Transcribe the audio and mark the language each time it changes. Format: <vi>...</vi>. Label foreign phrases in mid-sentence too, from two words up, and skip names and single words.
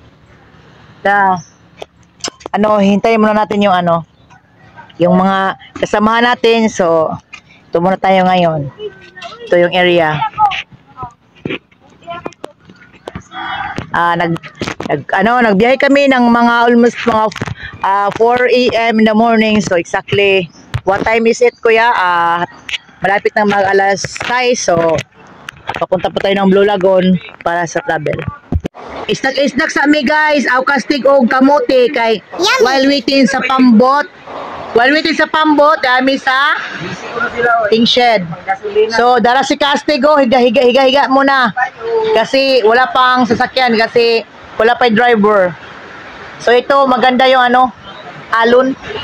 <tl>Hintayin muna natin yung yung mga kasamahan natin. So, ito muna tayo ngayon. Ito yung area. Nagbiyahe kami ng mga almost mga 4 AM</tl> <en>in the morning. So exactly, what time is it,</en> <tl>kuya? Malapit na mag alas 6. So papunta pa tayo ng Blue Lagoon para sa travel.</tl> <ceb>Isnak sa mi guys, aw Castig og kamote kay</ceb> <en>while waiting</en> <ceb>sa pambot. Dami sa ting shed. So dara si Castig higa muna.</ceb> <tl>Kasi wala pang sasakyan kasi wala pa yung driver. So ito maganda yung alon.</tl>